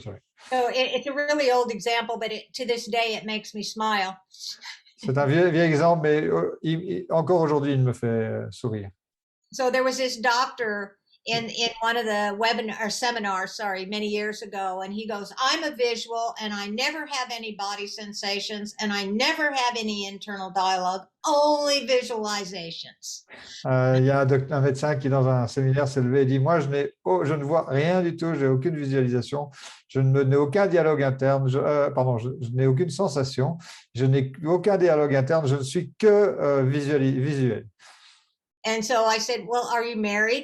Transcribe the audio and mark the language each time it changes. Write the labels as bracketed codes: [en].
[en] So it's a really old example, but to this day, it makes me smile. [fr] C'est un vieux exemple, mais encore aujourd'hui, il me fait sourire. [en] So there was this doctor in one of the seminars, many years ago, and he goes, I'm a visual and I never have any body sensations and I never have any internal dialogue, only visualizations. [fr] Il y a un médecin qui, dans un séminaire, s'est levé et dit, moi, je ne vois rien du tout, je n'ai aucune visualisation, je n'ai aucun dialogue interne, je n'ai aucune sensation, je n'ai aucun dialogue interne, je ne suis que visuel. [en] And so I said, well, are you married?